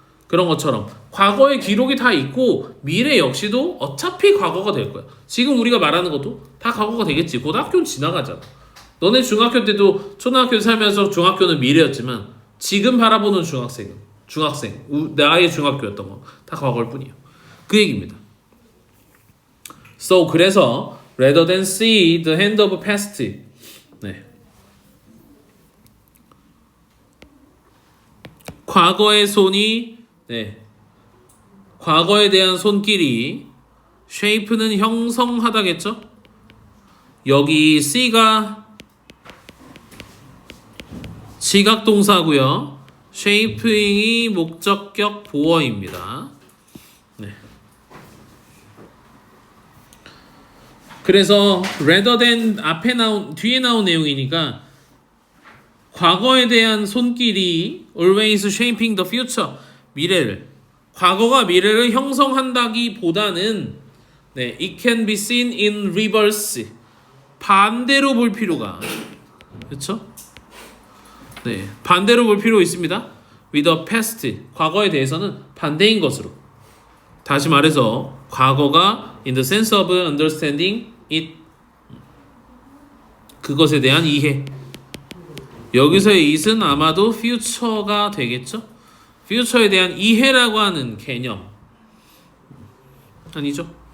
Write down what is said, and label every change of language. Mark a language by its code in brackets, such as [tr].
[ko] 그런 것처럼 과거의 기록이 다 있고 미래 역시도 어차피 과거가 될 거야. 지금 우리가 말하는 것도 다 과거가 되겠지. 고등학교는 지나가잖아. 너네 중학교 때도 초등학교 살면서 중학교는 미래였지만 지금 바라보는 중학생 나의 중학교였던 거 다 과거일 뿐이에요. 그 얘기입니다. [en] So [ko] 그래서 [en] rather than see the hand of past, [ko] 과거의 손이 과거에 대한 손길이 [en] shape는 [ko] 형성하다겠죠? 여기 C가 지각동사고요. shaping이 목적격 보어입니다. 그래서 [en] rather than [ko] 뒤에 나온 내용이니까 과거에 대한 손길이 [en] always shaping the future, [ko] 과거가 미래를 형성한다기보다는 [en] it can be seen in reverse, [ko] 반대로 볼 필요가, 그렇죠? 반대로 볼 필요 있습니다. [en] with the past, [ko] 과거에 대해서는 반대인 것으로. 다시 말해서 과거가 [en] in the sense of understanding it, [ko] 그것에 대한 이해. 여기서의 it은 아마도 future가 되겠죠? future에 대한 이해라고 하는 개념. 아니죠?